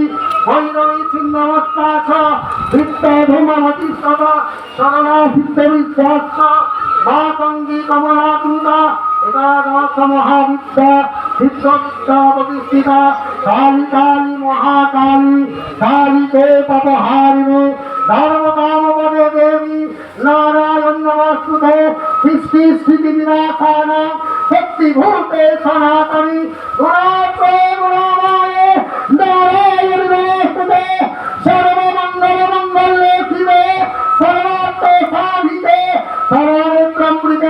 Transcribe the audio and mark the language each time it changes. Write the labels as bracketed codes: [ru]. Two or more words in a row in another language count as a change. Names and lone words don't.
[sa] ভৈরবী ছিন্নমস্তা চ বৃত্ত ধূমমতি সদা সরলা সিদ্ধ বিদ্যাশ্চ মাতঙ্গী কমলাকৃতা একাদশ মহাবিদ্যা সিদ্ধবিদ্যা প্রতিষ্ঠিতা কালী কালী মহাকালী কালীতে পাপহারিণী ধর্মকামপদে দেবী নারায়ণ নমস্তুতে সৃষ্টি স্থিতি বিনাশানা শক্তিভূতে সনাতনী গুণাত্ময়ে গুণাময়ে নারায়ণ নমস্তুতে সর্বমঙ্গল মঙ্গলে শিবে সর্বার্থ সাধিকে সর্বনেত্রামৃতে